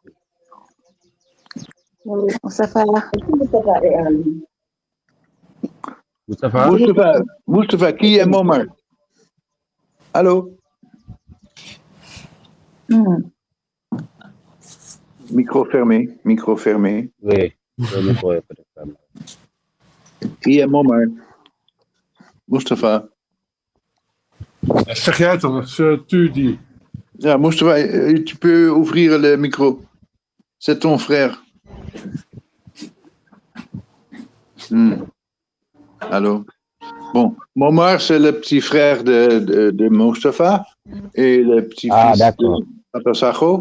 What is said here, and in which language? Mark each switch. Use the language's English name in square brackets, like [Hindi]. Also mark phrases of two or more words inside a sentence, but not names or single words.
[French] Mustafa, qui est Momar? Allô? Micro fermé. Oui, le micro est peut-être fermé. Qui est Momar? Mustafa. [Dutch] Zeg jij het dan, [French] tu dis. Ja, Mustafa, tu peux ouvrir le micro. C'est ton frère. Allô? Bon, Momar, c'est le petit frère de Mustafa et le petit-fils de Papa Sacho.